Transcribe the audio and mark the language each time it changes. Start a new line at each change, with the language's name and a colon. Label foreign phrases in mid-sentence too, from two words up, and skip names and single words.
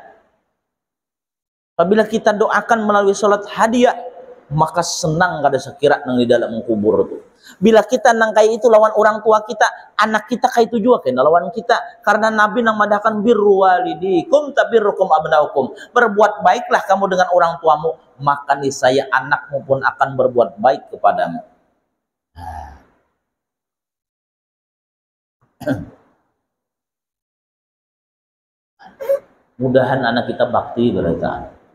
Banjar: Apabila kita doakan melalui sholat hadiah, maka senang kada sekira nang di dalam kubur itu. Bila kita nang kayak itu lawan orang tua kita, anak kita kayak itu juga kena lawan kita. Karena Nabi nang madahkan
Arabic: بروا والديكم تبركم أبناؤكم.
Indonesian: Berbuat baiklah kamu dengan orang tuamu, maka niscaya anakmu pun akan berbuat baik kepadamu.
Banjar: Mudahan anak kita bakti berita.